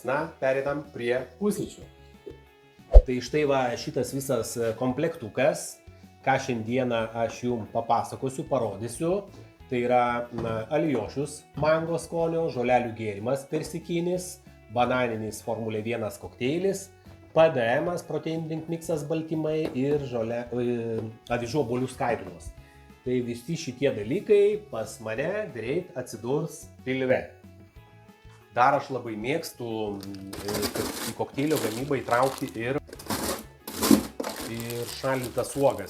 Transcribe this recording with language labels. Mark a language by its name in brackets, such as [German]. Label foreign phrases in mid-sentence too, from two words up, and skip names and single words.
[Lithuanian] Na, pereinam prie pusryčių. Tai štai va šitas visas komplektukas, ką šiandieną aš jums papasakosiu, parodysiu. Tai yra alijošius mango skonio, žolelių gėrimas persikinis, bananinis Formulė 1 kokteilis, PDM, [English] protein drink [Lithuanian] mixas baltymai ir avižų obuolių skaidulos. Tai visi šitie dalykai pas mane greit atsidurs pilve. Dar aš labai mėgstu į kokteilio gamybą įtraukti ir šaldytas uogas.